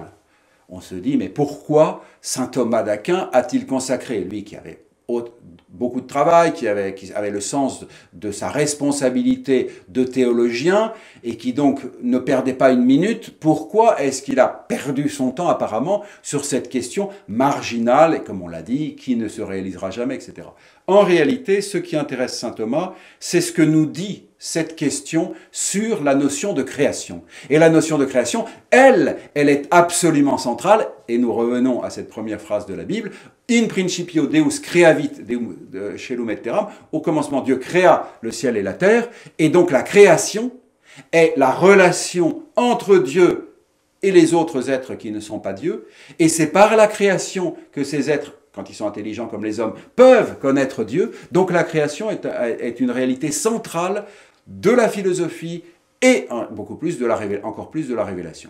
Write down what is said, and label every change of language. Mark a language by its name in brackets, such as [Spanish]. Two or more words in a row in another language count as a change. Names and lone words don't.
[French] On se dit, mais pourquoi saint Thomas d'Aquin a-t-il consacré, lui qui avait beaucoup de travail, qui avait le sens de sa responsabilité de théologien et qui donc ne perdait pas une minute, pourquoi est-ce qu'il a perdu son temps apparemment sur cette question marginale, et comme on l'a dit, qui ne se réalisera jamais, etc. En réalité, ce qui intéresse saint Thomas, c'est ce que nous dit cette question sur la notion de création. Et la notion de création, elle est absolument centrale, et nous revenons à cette première phrase de la Bible, [Latin] in principio Deus creavit caelum et terram, [French] au commencement Dieu créa le ciel et la terre, et donc la création est la relation entre Dieu et les autres êtres qui ne sont pas Dieu, et c'est par la création que ces êtres, quand ils sont intelligents comme les hommes, peuvent connaître Dieu. Donc la création est une réalité centrale de la philosophie et encore plus de la révélation.